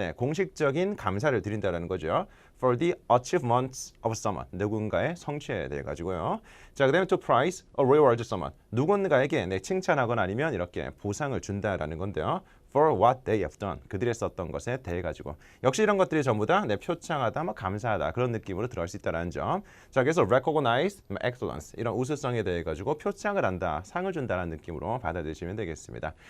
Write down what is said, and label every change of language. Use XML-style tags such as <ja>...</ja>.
<ko>공식적인 감사를 드린다는 거죠.</ko> <en>For the achievements of someone.</en> <ko>누군가의 성취에 대해 가지고요. 자, 그다음에</ko> <en>to prize or reward someone.</en> <ko>누군가에게 칭찬하거나 아니면 이렇게 보상을 준다라는 건데요.</ko> <en>For what they have done.</en> <ko>그들이 썼던 것에 대해 가지고. 역시 이런 것들이 전부 다 표창하다, 감사하다 그런 느낌으로 들어갈 수 있다는 점. 자, 그래서 recognize, excellence 이런 우수성에 대해 가지고 표창을 한다, 상을 준다는 느낌으로 받아들이시면 되겠습니다.</ko>